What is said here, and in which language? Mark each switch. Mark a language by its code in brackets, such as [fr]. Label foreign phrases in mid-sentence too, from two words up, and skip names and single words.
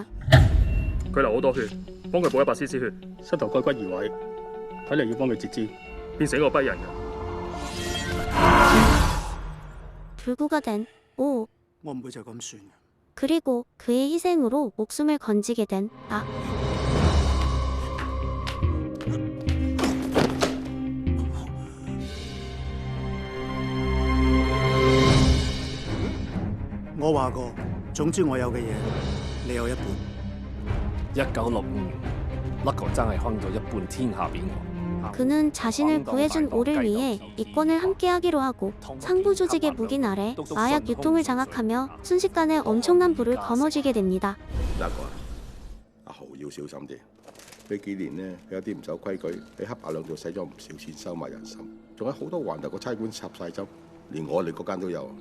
[yue] 佢流好多血，幫佢補100cc血，膝頭蓋骨移位，睇嚟要幫佢截肢，變成一個跛人嘅。 [ko] 불구가 된 오. [yue] 我唔會就咁算嘅。 [ko] 그리고 그의 희생으로 목숨을 건지게 된 아. [yue] 我話過，總之我有嘅嘢，你有一半。 1965年，甩個真係坑咗一半天下俾我。 [ko] 그는 자신을 구해준 오를 위해 이권을 함께하기로 하고 상부 조직의 묵인 아래 마약 유통을 장악하며 순식간에 엄청난 부를 거머쥐게 됩니다. [yue] 嗱個阿豪要小心啲。呢幾年呢，有啲唔守規矩，喺黑白兩道使咗唔少錢收買人心，仲有好多環頭個差館插晒針，連我哋嗰間都有。